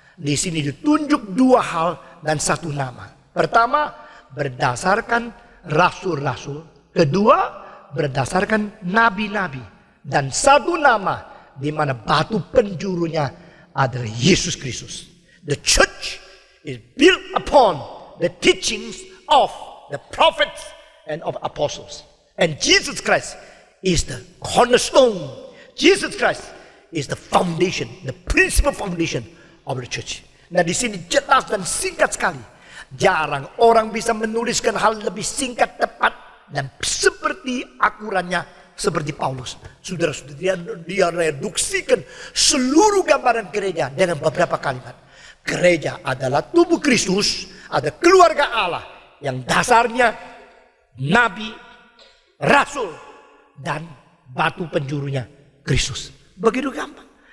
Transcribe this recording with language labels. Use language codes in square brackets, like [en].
[id] Di sini ditunjuk dua hal dan satu nama. Pertama, berdasarkan rasul-rasul. Kedua, berdasarkan nabi-nabi. Dan satu nama di mana batu penjurunya adalah Yesus Kristus. [en] The church is built upon the teachings of the prophets and of apostles. And Jesus Christ is the cornerstone. Jesus Christ is the foundation, the principal foundation of the church. [id] Nah, di sini jelas dan singkat sekali. Jarang orang bisa menuliskan hal lebih singkat, tepat, dan seperti akurannya seperti Paulus. Saudara-saudara, dia reduksikan seluruh gambaran gereja dengan beberapa kalimat. Gereja adalah tubuh Kristus, ada keluarga Allah yang dasarnya nabi, rasul, dan batu penjurunya Kristus. Begitu gampang.